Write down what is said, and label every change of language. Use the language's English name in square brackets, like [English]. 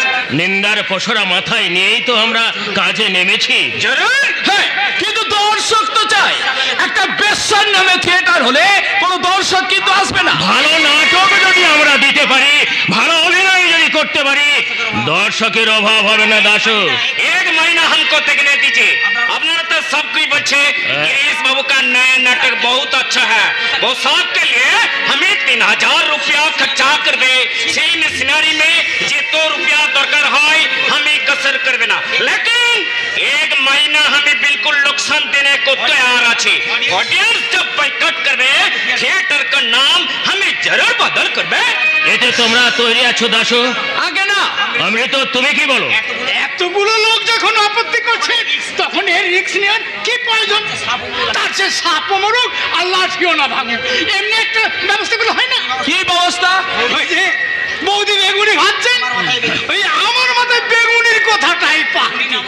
[Bangla] নিন্দার পসরা মাথায় নিয়েই তো আমরা কাজে নেমেছি। কিন্তু দর্শক তো চাই। একটা বেশ্যার নামে থিয়েটার হলে কোনো দর্শক কিন্তু আসবে না। ভালো নাটক যদি আমরা দিতে পারি, ভালো অভিনয় যদি করতে পারি, দর্শকের অভাব হবে না দাসু। [Hindi] एक महीना हमको देखने दीजिए। अपना तो सब कुछ बच्चे गिरीश बाबू का नया नाटक बहुत अच्छा है। वो सब के लिए हमें 3000 रुपया खर्चा कर दे। सीन सिनारी में जितो रुपया दरकार है हमें कसर करबे ना, लेकिन 1 महीना हमें बिल्कुल नुकसान देने को तैयार আছে। ऑडियंस जब बाइकआउट करबे, थिएटर का नाम हमें जरूर बदल करबे। [Bangla] এতে তোমরা তৈরি আছো দাসু? আগে না। অমৃত, তুমি কি বলো? এতগুলো লোক যখন আপত্তি করছে তখন এর রিস্ক নেওয়ার কি প্রয়োজন? তার সে সাপও মরুক আর লাঠিও না ভাঙুক, এমনি একটা ব্যবস্থা করলে হয় না? কি ব্যবস্থা? ওই যে বৌদি বেগুনি ভাবছেন, ওই আমার মাথায় বেগুনির কথাটাই পানি।